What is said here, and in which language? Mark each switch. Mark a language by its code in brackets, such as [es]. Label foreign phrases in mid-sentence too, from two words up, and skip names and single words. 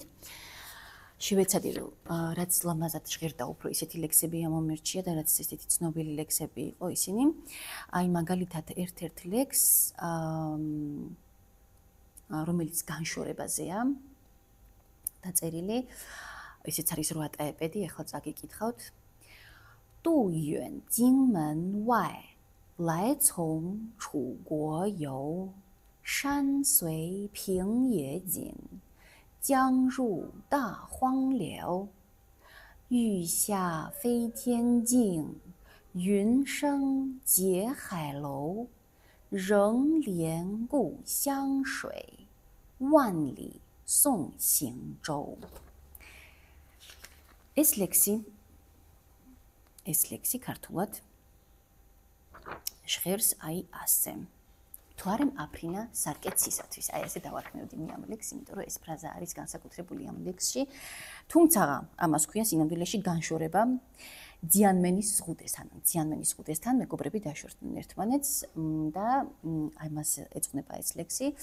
[ka] შევეცადი რომ რაც ლამაზად ჟღერდა უფრო ისეთი ლექსები ამომერჩია და რაც ესეთი ცნობილი ლექსები იყო ისინი. აი მაგალითად ერთ-ერთ ლექს რომელიც განშორებაზეა დაწერილი, ისიც არის 8 ტაეპედი, ახლა წაგიკითხავთ. [zh] 渡远荆门外，来从楚国游，山随平野紧，江入大荒流。欲下飞天镜，云生结海楼。仍怜故乡水，万里送行舟。 [ka] ეს ლექსი ქართულად ჟღერს აი ასე. თუ არ აფრინა სარკეცისათვის. აი ესე დავარქმევდი მე ამ ლექსს, იმიტომ რომ ეს ფრაზა არის განსაკუთრებული ამ ლექსში. თუმცა ამას ქვია სინამდვილეში განშორება ძიანმენის ზღუდესთან მეგობრები დაშორდნენ ერთმანეთს და აი მას ეძღვნება ეს ლექსი.